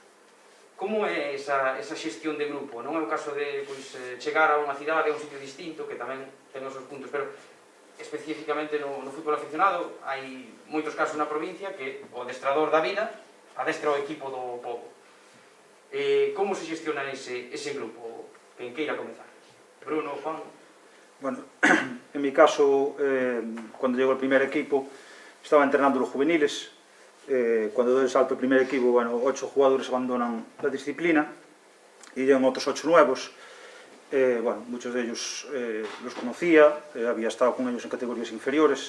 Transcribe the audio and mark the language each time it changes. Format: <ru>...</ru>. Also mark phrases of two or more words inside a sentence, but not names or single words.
<gl>Como é esa xestión de grupo? Non é o caso de chegar a unha cidade, a un sitio distinto, que tamén ten os seus puntos, pero especificamente no fútbol aficionado hai moitos casos na provincia que o adestrador da vida adestra o equipo do pobo. Como se xestiona ese grupo? Quen queira comezar? Bruno, Juan?</gl> <es>Bueno, en mi caso, cuando llegó el primer equipo, estaba entrenando los juveniles. Cuando doy el salto al primer equipo, bueno, 8 jugadores abandonan la disciplina y llegan otros 8 nuevos. Bueno, muchos de ellos los conocía, había estado con ellos en categorías inferiores.</es>